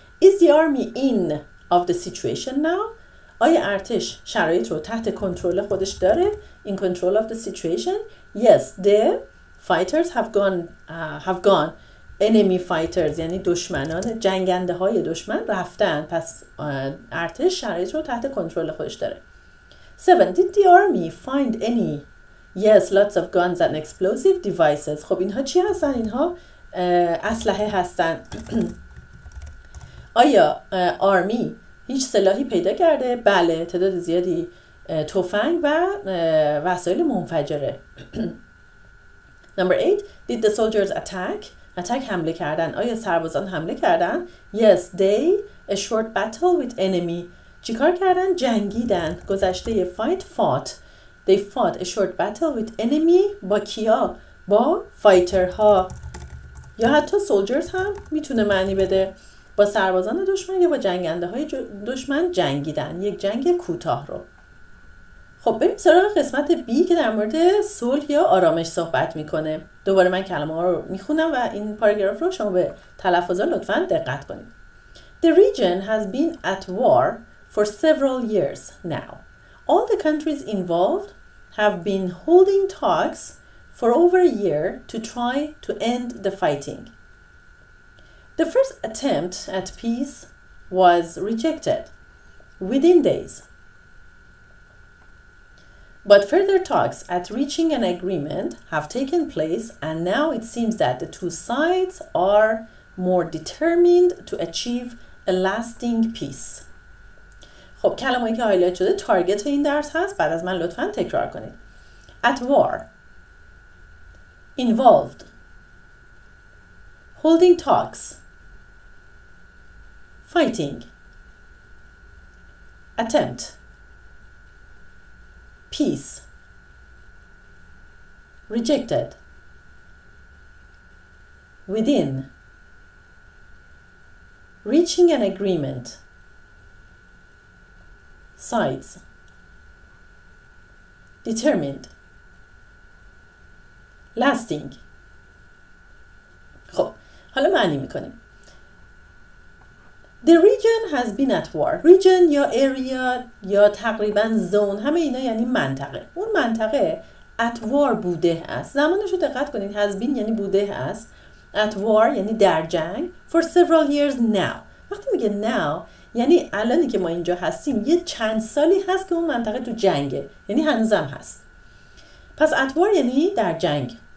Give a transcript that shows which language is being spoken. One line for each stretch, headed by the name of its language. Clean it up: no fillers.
English: Is the army in of the situation now?
Persian: آیا ارتش شرایط رو تحت کنترل خودش داره؟
English: In control of the situation? Yes, the fighters have gone. Enemy fighters
Persian: یعنی دشمنان جنگنده های دشمن رفتن. پس ارتش شرایط رو تحت کنترل خودش داره.
English: 7. Did the army find any? Yes, lots of guns and explosive devices.
Persian: خب اینها چی هستن؟ اینها اسلحه هستن. آیا آرمی هیچ سلاحی پیدا کرده؟ بله، تعداد زیادی تفنگ و وسایل منفجره.
English: Number 8. Did the soldiers attack
Persian: حمله کردن. آیا سربازان حمله کردن؟
English: Yes, they a short battle with enemy.
Persian: چیکار کردن؟ جنگیدن. گذشته fought.
English: They fought a short battle with enemy.
Persian: با کیا؟ با فایترها. یا حتی soldiers هم میتونه معنی بده. با سربازان دشمن یا با جنگنده های دشمن جنگیدن. یک جنگ کوتاه رو. خب بریم سراغ قسمت B که در مورد صلح یا آرامش صحبت میکنه. دوباره من کلمه ها رو میخونم و این پاراگراف رو شما به تلفظ لطفاً دقت کنید.
English: The region has been at war for several years now. All the countries involved have been holding talks for over a year to try to end the fighting. The first attempt at peace was rejected within days. But further talks at reaching an agreement have taken place, and now it seems that the two sides are more determined to achieve a lasting peace.
Persian: خب کلمه‌ای که هایلایت شده تارگت این درس هست. بعد از من لطفاً تکرار کنید.
English: At war. Involved. Holding talks. Fighting. Attempt. Peace. Rejected. Within. Reaching an agreement. Sides. Determined.
Persian: Lasting. خب حالا معنی میکنیم.
English: The region has been at war.
Persian: Region یا area یا تقریبا zone همه اینا یعنی منطقه. اون منطقه at war بوده است. زمانش رو دقت کنید. has been یعنی بوده است.
English: at war
Persian: یعنی در جنگ
English: for several years now.
Persian: وقتی میگه now یعنی الانی که ما اینجا هستیم یه چند سالی هست که اون منطقه تو جنگه، یعنی هنوزم هست. پس at war یعنی در جنگ.